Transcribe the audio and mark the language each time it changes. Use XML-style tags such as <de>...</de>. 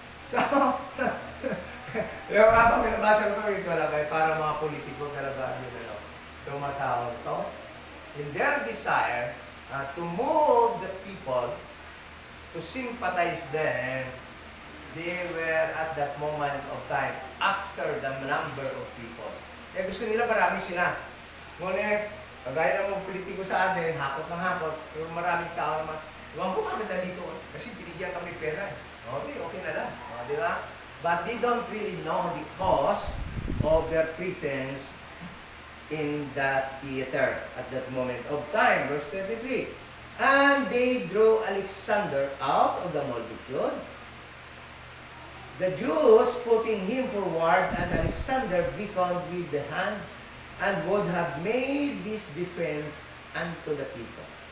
<tl>So, yung habang binabasa ko ito talaga, para mga politiko talaga tumatawag to.</tl> <en>In their desire to move the people, to sympathize them, they were at that moment of time, after the number of people.</en> <tl>Kaya gusto nila marami sila. Ngunit, kagaya ng mga politiko sa atin, hakot ng hakot, pero maraming tao naman, Iwan ko kami dito kasi binigyan kami pera. Okay, okay na lang. Di ba?</tl> <en>But they don't really know the cause of their presence in that theater at that moment of time. Verse 33. And they drew Alexander out of the multitude, the Jews putting him forward, and Alexander beckoned with the hand and would have made this defense unto the people.</en>